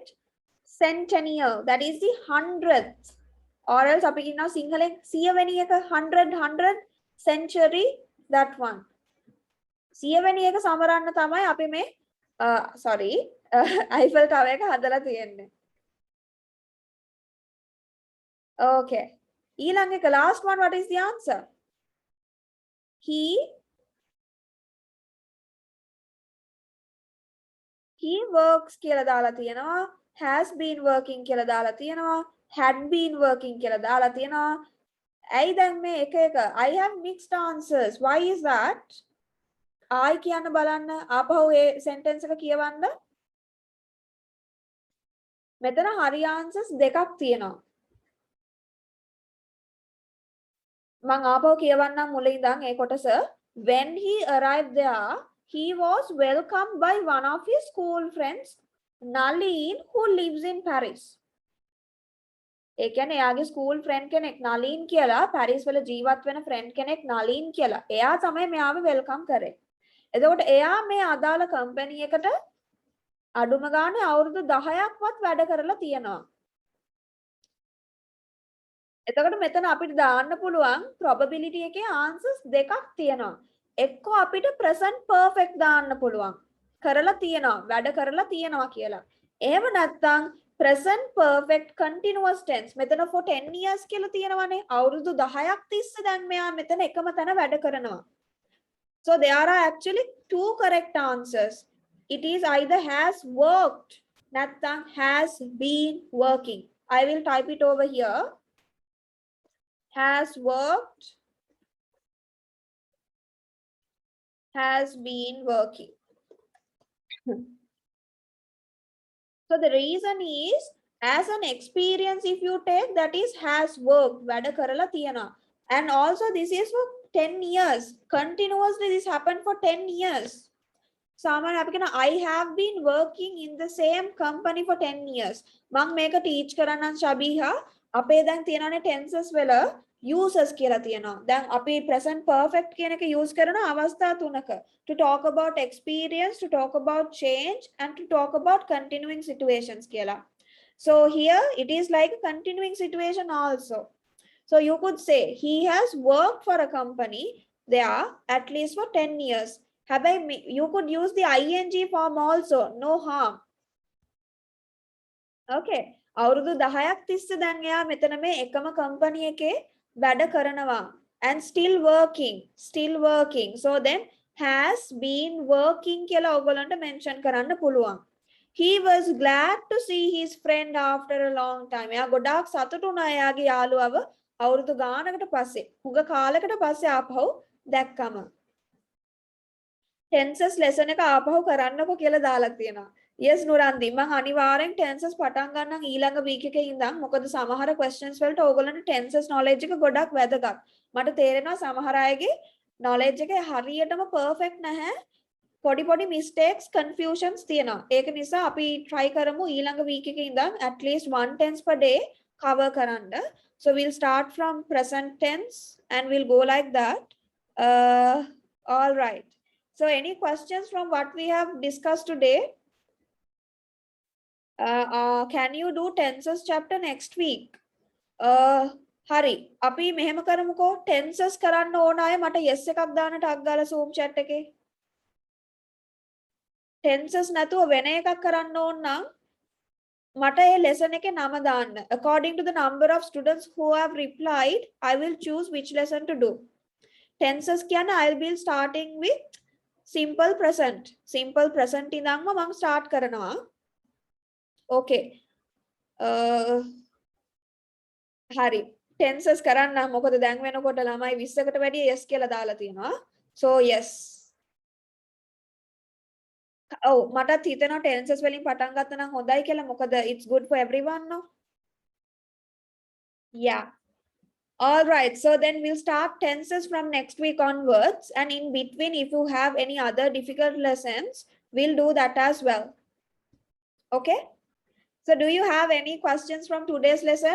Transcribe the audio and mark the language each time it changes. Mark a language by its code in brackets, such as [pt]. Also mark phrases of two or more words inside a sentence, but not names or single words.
[en] Centennial, that is the 100th. Or else [si] අපි කියනවා සිංහලෙන් 100 වෙනි එක 100 [en] century, that one. [si] 100 වෙනි එක සමරන්න තමයි අපි මේ sorry Eiffel Tower එක හදලා තියෙන්නේ. [en] Okay. [si] ඊළඟ එක [en] last one, what is the answer? He works [si] කියලා දාලා තියෙනවා. [en] Has been working [si] කියලා දාලා තියෙනවා. [en] Had been working [si] කියලා දාලා තියෙනවා. ඇයි දැන් මේ එක එක? [en] I have mixed answers. Why is that? [si] I කියන්න බලන්න ආපහු ඒ sentence එක කියවන්න. මෙතන හරි answers දෙකක් තියෙනවා. මම ආපහු කියවන්නම් මුලින් ඉඳන් ඒ කොටස. [en] When he arrived there, he was welcomed by one of his school friends, Nalin, who lives in Paris. [si] ඒ කියන්නේ එයාගේ ස්කූල් ෆ්‍රෙන්ඩ් කෙනෙක් නලින් කියලා, පැරිස් වල ජීවත් වෙන ෆ්‍රෙන්ඩ් කෙනෙක් නලින් කියලා. එයා තමයි මෙයාව වෙල්කම් කරේ. එතකොට එයා මේ අදාළ කම්පැනි එකට අඩුම ගානේ අවුරුදු 10ක්වත් වැඩ කරලා තියෙනවා. එතකොට මෙතන අපිට දාන්න පුළුවන් probability එකේ answers දෙකක් තියෙනවා. එක්කෝ අපිට [en] present perfect [si] දාන්න පුළුවන්. කරලා තියෙනවා, වැඩ කරලා තියෙනවා කියලා. එහෙම නැත්නම් [en] present perfect continuous tense. [si] මෙතන [en] for 10 years [si] කියලා තියෙනවානේ. අවුරුදු 10ක් තිස්සේ දැන් මෙයා මෙතන එකම තැන වැඩ කරනවා. [en] So there are actually two correct answers. It is either has worked, නැත්නම් has been working. I will type it over here. Has worked, has been working. So the reason is, as an experience if you take, that is has worked, [si] වැඩ කරලා තියෙනවා. [en] And also this is for 10 years. Continuously this happened for 10 years. [si] සාමාන්‍ය අපි කියන [en] I have been working in the same company for 10 years. [si] මම මේක teach කරන්නම් ශබීහා. අපේ දැන් තියෙනනේ tenses වල uses කියලා තියෙනවා. දැන් අපි [en] present perfect [si] කියන එක use කරන අවස්ථා තුනක. [en] To talk about experience, to talk about change and to talk about continuing situations කියලා. So here it is like a continuing situation also. So you could say he has worked for a company there at least for 10 years. You could use the ing form also, no harm. [si] Okay. අවුරුදු 10ක් තිස්සේ දැන් එයා මෙතන මේ එකම කම්පැනි එකේ වැඩ කරනවා [en] and still working. [si] So then [en] has been working [si] කියලා ඔයගොල්ලන්ට mention කරන්න පුළුවන්. [en] He was glad to see his friend after a long time. [si] එයා ගොඩාක් සතුටු වුණා එයාගේ යාළුවව අවුරුදු ගානකට පස්සේ. හුඟ කාලයකට පස්සේ ආපහු දැක්කම. [en] tenses lesson [si] එක ආපහු කරන්නකො කියලා දාලා තියෙනවා. yes නුරන්දි මම අනිවාර්යෙන් tenses පටන් ගන්නම් ඊළඟ week එකේ ඉඳන්. මොකද සමහර questions වලට ඕගොල්ලන්ට [en] tenses knowledge [si] එක ගොඩක් වැදගත්. මට තේරෙනවා සමහර අයගේ knowledge එක හරියටම perfect නැහැ. පොඩි [en] mistakes confusions [si] තියෙනවා. ඒක නිසා අපි try කරමු ඊළඟ week එකේ ඉඳන් [en] at least one tense per day cover [si] කරන්න. [en] So we'll start from present tense and we'll go like that. All right. So any questions from what we have discussed today? Can you do tenses chapter next week? [si] Hari. අපි මෙහෙම කරමුකෝ tenses කරන්න ඕන අය මට yes එකක් දාන්න ටක් ගාලා Zoom chat එකේ. Tenses නැතුව වෙන එකක් කරන්න ඕන නම් මට ඒ lesson එකේ නම දාන්න. [en] According to the number of students who have replied, I will choose which lesson to do. Tenses කියන්නේ I will be starting with simple present. Simple present [si] ඉඳන්ම මම start කරනවා. Okay. හරි. Tenses කරන්න මොකද දැන් වෙනකොට ළමයි 20කට වැඩිය yes කියලා දාලා තියෙනවා. [en] So yes. [si] Oh, මටත් හිතෙනවා tenses වලින් පටන් ගත්තා නම් හොඳයි කියලා. [en] මොකද it's good for everyone no? Yeah. All right, so then we'll start tenses from next week onwards, and in between if you have any other difficult lessons, we'll do that as well. Okay? So do you have any questions from today's lesson?